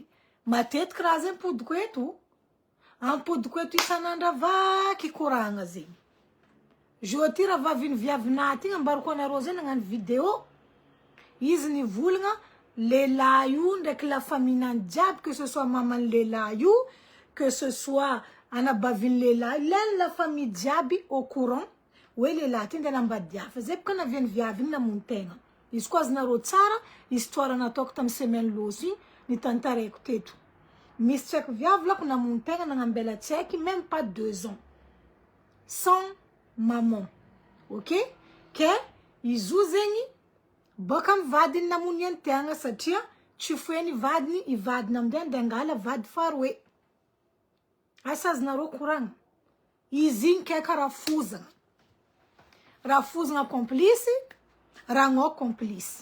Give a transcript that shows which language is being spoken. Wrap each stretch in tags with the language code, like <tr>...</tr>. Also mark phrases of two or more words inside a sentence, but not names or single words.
<mg>Matetiky raha zay mipodiko eto. Ampodiko eto isanandra vaky koragna zegny. Jeudi raha vaviny viavinaty igny ambarako anareo zay nagnano vidéo. Izy nivolagna lehilahy io ndraiky</mg> <fr>la famille-</fr> <mg>nany jiaby,</mg> <fr>que ce soit maman</fr> <mg>lehilahy io,</mg> <fr>que ce soit</fr> <mg>anabaviny lehilahy, ilainy</mg> <fr>la famille jiaby au courant.</fr> <mg>Hoe lehilahy ty ndeha nambady hafa. Zay boka naviany viavy igny namono tegna. Izy koa azonareo tsara, histoire nataoko tamy semaine loso igny nitantareko teto. Misy tsy haiko viavy lako namono tegna nagnambela tsy haiky</mg> <fr>même pas 2 ans. Sans maman. Ok?</fr> <mg>Ke izy io zegny boka amy vadiny namoniany tegna satria tsy foeny vadiny, i vadiny amindray andeha angala vady faroe. Asa azonareo koragna. Izy igny keka rafozana. Rafozana complice, ragno complice.</mg>